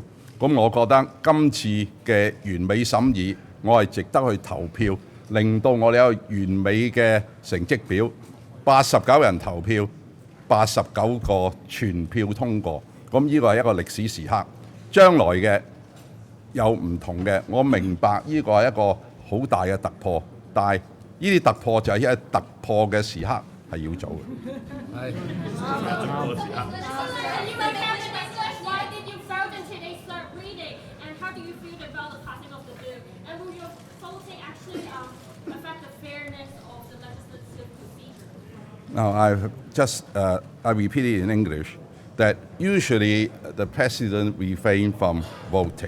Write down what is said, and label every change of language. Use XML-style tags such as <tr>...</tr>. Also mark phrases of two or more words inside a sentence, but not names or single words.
<yue>咁我覺得今次嘅完美審議，我係值得去投票，令到我哋有完美嘅成績表，89人投票，89個全票通過。咁呢個係一個歷史時刻，將來嘅有唔同嘅，我明白呢個係一個好大嘅突破，但係呢啲突破就係一個突破嘅時刻係要做嘅。係突破嘅時刻。</yue> <en>Now, I repeat it in English, that usually the President refrains from voting.</en>